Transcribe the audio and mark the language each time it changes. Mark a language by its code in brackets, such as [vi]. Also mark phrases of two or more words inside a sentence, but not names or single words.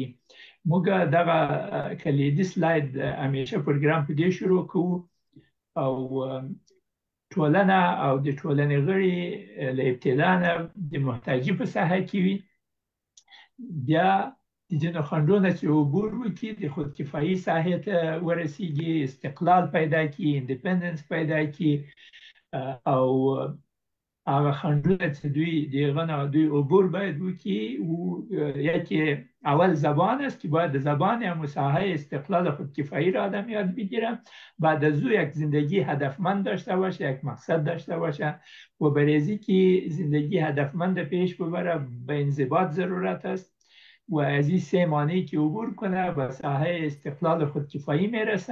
[ps] موږ دغه کلیدي سلاید همیشه پروګرام په دې شروع کوو او ټولنه او د ټولنې غړي له ابتدا نه د محتاجي په ساحه کې وي، بیا د ځینو خنډونو چې عبور وکړي د خودکفایي ساحې ته ورسیږي، استقلال پیدا کړي، ایندیپندنس پیدا کړي او هغه خنډونه چې دوی عبور باید وکړي. [fa] یکی اول زبان است که باید زبان یا مساحه استقلال و خودکفایی را آدم یاد بگیره. بعد از او یک زندگی هدفمند داشته باشه، یک مقصد داشته باشه و برای اینکه زندگی هدفمند پیش ببره به انضباط ضرورت است و از این سه مانعی که عبور کنه به ساحه استقلال و خودکفایی میرسه.